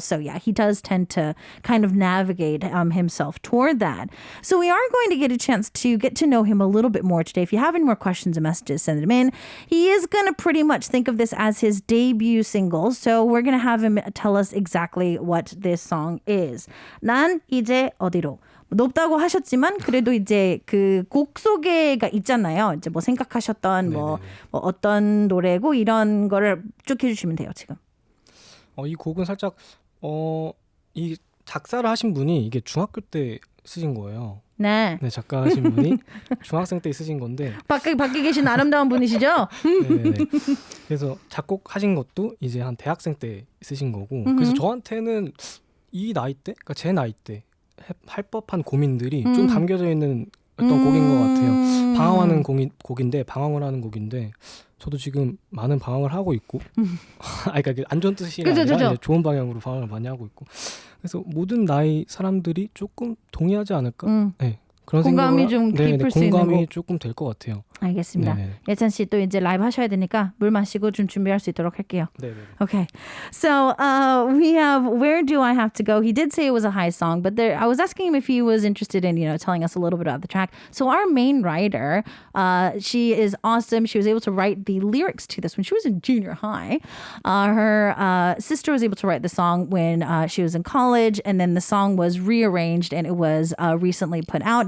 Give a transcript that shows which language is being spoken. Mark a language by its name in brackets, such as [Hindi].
[English] So yeah, he does tend to kind of navigate himself toward that. So we are going to get a chance to get to know him a little bit more today. If you have any more questions and messages, send them in. He is going to pretty much think of this as his debut single. So we're going to have him tell us exactly what this song is. [Korean] 난 이제 어디로. 높다고 하셨지만 그래도 이제 그 곡 소개가 있잖아요. 이제 뭐 생각하셨던 뭐 어떤 노래고 이런 거를 쭉 해주시면 돼요. 지금. 이 곡은 살짝 이 작사를 하신 분이 이게 중학교 때 쓰신 거예요. 네. 네, 작가하신 분이 중학생 때 쓰신 건데 밖에 계신 아름다운 분이시죠? 네. 그래서 작곡하신 것도 이제 한 대학생 때 쓰신 거고 그래서 저한테는 이 나이 때, 그러니까 제 나이 때 할 법한 고민들이 좀 담겨져 있는 어떤 곡인 것 같아요. 방황하는 곡인데 방황을 하는 곡인데 저도 지금 많은 방황을 하고 있고 그러니까 안 좋은 뜻이 아니라 이제 좋은 방향으로 방황을 많이 하고 있고 그래서 모든 나이 사람들이 조금 동의하지 않을까? 네. 그런 공감이 좀 깊을 수 있는 공감이 조금 될 것 같아요. 알겠습니다. 네네. 예찬 씨 또 이제 라이브 하셔야 되니까 물 마시고 좀 준비할 수 있도록 할게요. 네네. [English] Okay. So we have Where Do I Have to Go? He did say it was a high song, but I was asking him if he was interested in, telling us a little bit about the track. So our main writer, she is awesome. She was able to write the lyrics to this when she was in junior high. Her sister was able to write the song when she was in college, and then the song was rearranged and it was recently put out.